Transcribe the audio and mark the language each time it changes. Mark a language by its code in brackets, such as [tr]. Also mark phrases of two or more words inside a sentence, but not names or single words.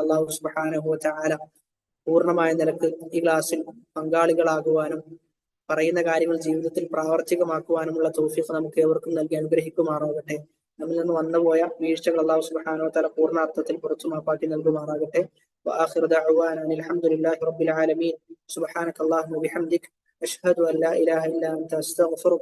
[ar] الله سبحانه وتعالى [ml] പൂർണ്ണമായ നിലക്ക് ഈ ക്ലാസ്സിൽ പങ്കാളികളാകുവാനും പറയുന്ന കാര്യങ്ങൾ ജീവിതത്തിൽ പ്രാവർത്തികമാക്കുവാനുമുള്ള തൗഫീഖ് നമുക്ക് ഏവർക്കും നൽകി അനുഗ്രഹിക്കുമാറാകട്ടെ. നമ്മിൽ നിന്ന് വന്നുപോയ വീഴ്ചകൾ [ar] الله سبحانه وتعالى [ml] പൂർണ്ണാർത്ഥത്തിൽ പുറത്തു മാപ്പാക്കി നൽകുമാറാകട്ടെ. [ar] وآخر دعوانا أن الحمد لله رب العالمين. سبحانك اللهم وبحمدك أشهد أن لا إله إلا أنت أستغفرك